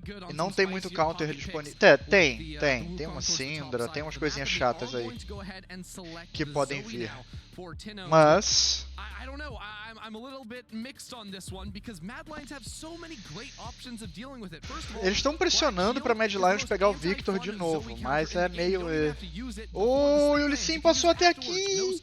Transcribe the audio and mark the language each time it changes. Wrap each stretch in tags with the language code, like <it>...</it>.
<pt>E não tem muito counter disponível. Tem uma Syndra, tem umas coisinhas chatas aí que podem vir. Mas</pt> <en>I don't know. I'm a little bit mixed on this one because Mad Lions have so many great options of dealing with it. First of all,</en> <pt>eles estão pressionando para Mad Lions pegar o Victor de novo, mas é meio oh, o Lee Sin passou até aqui.</pt>